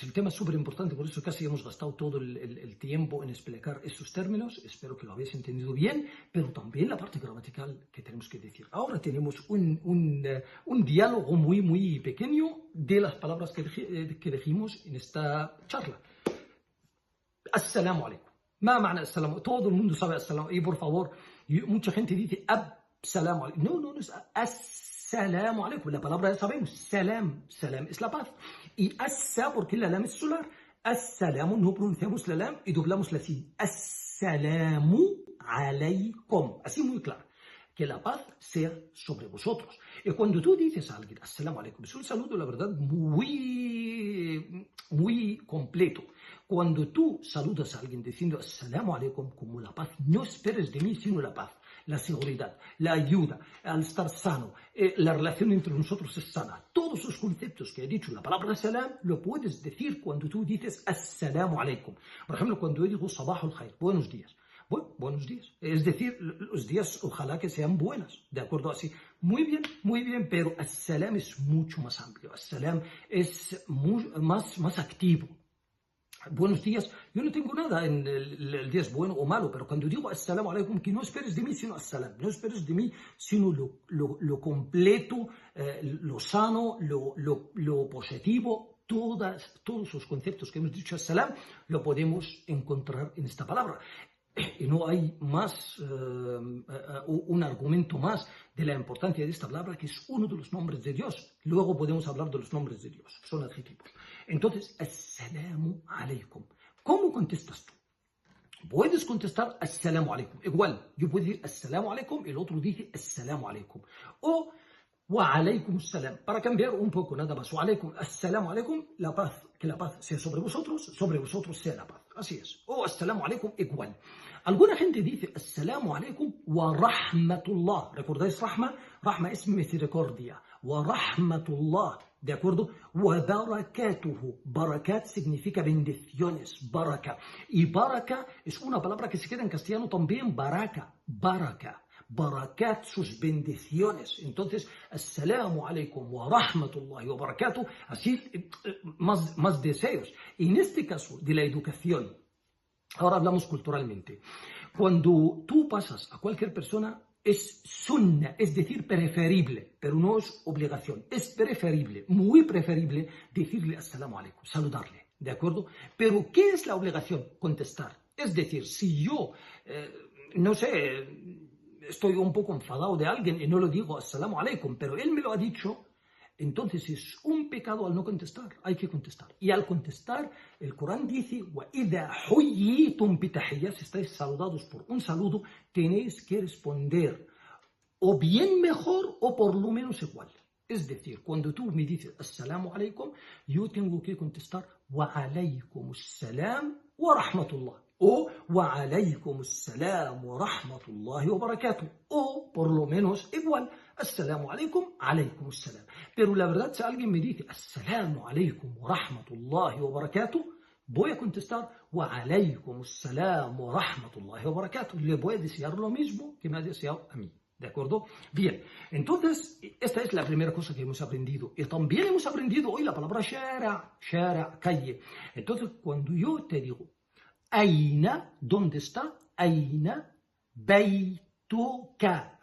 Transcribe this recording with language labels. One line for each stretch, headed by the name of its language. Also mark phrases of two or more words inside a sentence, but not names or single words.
Spanish: El tema es súper importante, por eso casi hemos gastado todo el tiempo en explicar esos términos. Espero que lo habéis entendido bien, pero también la parte gramatical que tenemos que decir. Ahora tenemos un diálogo muy, muy pequeño de las palabras que dijimos en esta charla.
Arabic: السلام عليكم. ما معنى السلام?
Spanish: Todo el mundo sabe assalamu. Y por favor, mucha gente dice
Arabic: السلام عليكم.
Spanish: No es
Arabic: سلام عليكم,
Spanish: la palabra ya sabemos, salam es la paz. Y asa, porque la lam es solar. As-salamu, no pronunciamos la lam y doblamos la sin.
Arabic: السلام عليكم.
Spanish: Así muy claro. Que la paz sea sobre vosotros. Y cuando tú dices a alguien,
Arabic: السلام عليكم,
Spanish: es un saludo, la verdad, muy, muy completo. Cuando tú saludas a alguien diciendo
Arabic: السلام عليكم,
Spanish: como la paz, no esperes de mí sino la paz, la seguridad, la ayuda, al estar sano, la relación entre nosotros es sana. Todos los conceptos que he dicho, la palabra salam, lo puedes decir cuando tú dices
Arabic: السلام عليكم.
Spanish: Por ejemplo, cuando yo digo
Arabic: صباح الخير,
Spanish: buenos días. Bueno, buenos días. Es decir, los días ojalá que sean buenos, ¿de acuerdo? Así, muy bien, pero as-salam es mucho más amplio. As-salam es más activo. Buenos días, yo no tengo nada en el día es bueno o malo, pero cuando digo
Arabic: السلام عليكم,
Spanish: que no esperes de mí sino assalam, no esperes de mí sino lo completo, lo sano, lo positivo, todos los conceptos que hemos dicho as-salam lo podemos encontrar en esta palabra. Y no hay más, un argumento más de la importancia de esta palabra, que es uno de los nombres de Dios. Luego podemos hablar de los nombres de Dios, son adjetivos. Entonces,
Arabic: السلام عليكم.
Spanish: ¿Cómo contestas tú? Puedes contestar
Arabic: السلام عليكم.
Spanish: Igual, yo puedo decir
Arabic: السلام عليكم,
Spanish: el otro dice
Arabic: السلام عليكم. O وعليكم السلام.
Spanish: Para cambiar un poco, nada más.
Arabic: وعليكم، السلام عليكم,
Spanish: la paz. Que la paz sea sobre vosotros sea la paz. Así es. O
Arabic: السلام عليكم,
Spanish: igual. Alguna gente dice
Arabic: السلام عليكم ورحمة الله.
Spanish: ¿Recordáis rahma? Rahma es misericordia.
Arabic: ورحمة الله.
Spanish: ¿De acuerdo?
Arabic: وبركاته.
Spanish: Barakat significa bendiciones. Baraka. Y baraka es una palabra que se queda en castellano también.
Arabic: بركة. بركة. بركات,
Spanish: sus bendiciones. Entonces,
Arabic: السلام عليكم ورحمة الله وبركاته.
Spanish: Así, más deseos. En este caso de la educación, ahora hablamos culturalmente. Cuando tú pasas a cualquier persona, es sunna, es decir, preferible, pero no es obligación. Es preferible, muy preferible, decirle
Arabic: السلام عليكم,
Spanish: saludarle, ¿de acuerdo? Pero, ¿qué es la obligación? Contestar. Es decir, si yo, no sé, estoy un poco enfadado de alguien y no le digo
Arabic: السلام عليكم,
Spanish: pero él me lo ha dicho, entonces es un pecado al no contestar, hay que contestar. Y al contestar, el Corán dice,
Arabic: وَإِذَا حُيِّيتُمْ بِتَحِيَّةٍ,
Spanish: si estáis saludados por un saludo, tenéis que responder o bien mejor o por lo menos igual. Es decir, cuando tú me dices
Arabic: السلام عليكم,
Spanish: yo tengo que contestar
Arabic: وعليكم السلام ورحمة الله. O وعليكم السلام ورحمة الله وبركاته.
Spanish: O por lo menos igual,
Arabic: السلام عليكم السلام.
Spanish: Pero la verdad, si alguien me dice
Arabic: السلام عليكم ورحمة الله وبركاته,
Spanish: voy a contestar
Arabic: وعليكم السلام ورحمة الله وبركاته.
Spanish: Le voy a desear lo mismo que me ha deseado a mí. ¿De acuerdo? Bien, entonces, esta es la primera cosa que hemos aprendido. Y también hemos aprendido hoy la palabra shara, calle. Entonces, cuando yo te digo, aina, ¿dónde está?
Arabic: أين بيتك.